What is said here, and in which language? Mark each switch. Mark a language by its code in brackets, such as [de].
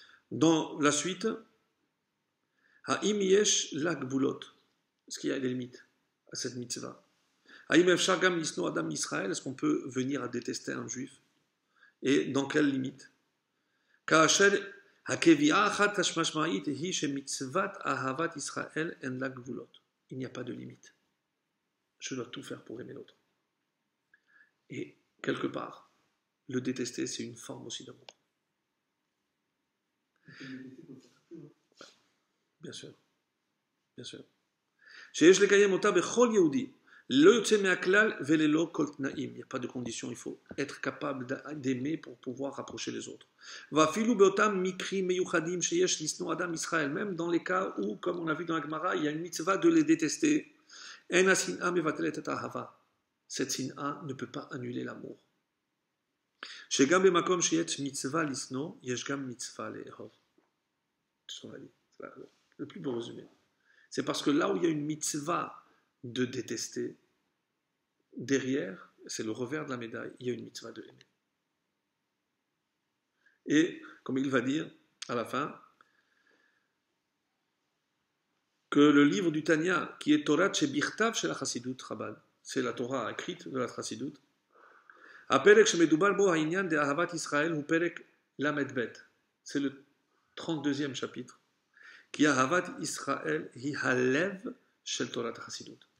[fr] Dans la suite, [he] Ha'im yesh lagvulot, [fr] est-ce qu'il y a des limites à cette mitzvah? [he] Ha'im efshar gam lisno adam Israël, [fr] est-ce qu'on peut venir à détester un juif? Et dans quelle limite? [he] כאשר הקביעה אחת המשמעית היא שמצוות אהבת ישראל אין לה גבולות. [fr] Il n'y a pas de limite. Je dois tout faire pour aimer l'autre. Et quelque part, le détester, c'est une forme aussi d'amour. Bien sûr. Bien sûr. [he] שיש לקיים אותה בכל יהודי. לא יוצא מהכלל וללא כל תנאים. [fr] Il n'y a pas de condition, il faut être capable d'aimer pour pouvoir rapprocher les autres. [he] ואפילו באותם מקרים מיוחדים שיש לשנוא אדם ישראל, [fr] même dans les cas où, comme on a vu dans la Gemara, il y a une mitzvah de les détester. [he] אין השנאה מבטלת את האהבה. [fr] Cette שנאה ne peut pas annuler l'amour. [he] שגם במקום שיש מצווה לשנוא, יש גם מצווה לאהוב. [fr] C'est le plus beau résumé. C'est parce que là où il y a une mitzvah de détester, derrière, c'est le revers de la médaille, il y a une mitzvah de aimer. Et, comme il va dire à la fin, que le livre du Tanya, qui est Torah Shebichtav chez la Chassidut Chabad, c'est la Torah écrite de la Chassidut, [he] Aperek Shemedubal Bo Ha'inyan de Ahavat Israël [fr] ou Perek Lamed Bet, c'est le 32e chapitre, qui [he] Ahavat Israël hi halev shel Torah Chassidut.